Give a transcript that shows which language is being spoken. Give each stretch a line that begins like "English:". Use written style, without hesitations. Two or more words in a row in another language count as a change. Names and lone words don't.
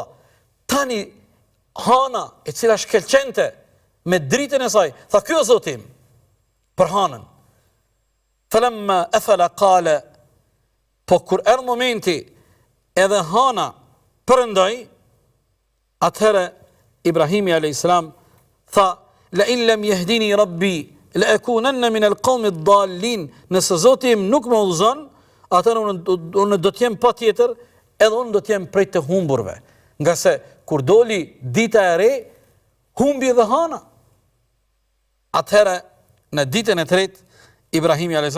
Albanian: Tani hana e cila shkelqente me dritën e saj, tha ky o Zoti im, për hanën.
Arabic: فلما أفل قال,
Albanian: po kur erdhi momenti edhe hana përendoj, atëherë Ibrahimi a.s. tha,
Arabic: لئن لم يهدني ربي لأكونن من القوم الضالين,
Albanian: nëse Zoti im nuk më udhëzon, atëherë unë do të jem patjetër, edhe unë do të jem prej të humburve. Nga se kur doli dita e re, humbi dhe hana. Atëherë në ditën e tretë, Ibrahimi a.s.